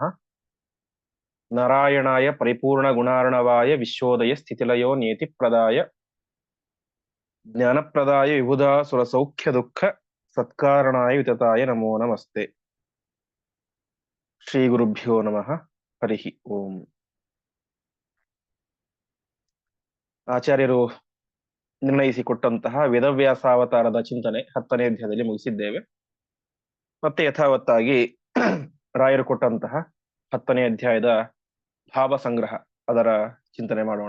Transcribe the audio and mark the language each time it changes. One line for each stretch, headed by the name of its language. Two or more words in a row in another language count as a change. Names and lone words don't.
Sanskrit: नारायणाय परिपूर्णगुणार्णवाय विश्वोदय स्थितिलयो नियतिप्रदाय ज्ञानप्रदाय विबुधासुरसौख्यदुःख सत्कारणाय वितताय नमो नमस्ते। श्रीगुरुभ्यो नमः। हरिः ओಂ।
Kannada: ಆಚಾರ್ಯರು ನಿರ್ಣಯಿಸಿಕೊಟ್ಟಂತಹ ವೇದವ್ಯಾಸಾವತಾರದ ಚಿಂತನೆ 10ನೇ ಅಧ್ಯಾಯದಲ್ಲಿ ಮುಗಿಸಿದ್ದೇವೆ. ಮತ್ತೆ ಯಥಾವತ್ತಾಗಿ ರಾಯರು ಕೊಟ್ಟಂತಹ 10ನೇ ಅಧ್ಯಾಯದ ಭಾವ ಸಂಗ್ರಹ ಅದರ ಚಿಂತನೆ ಮಾಡೋಣ.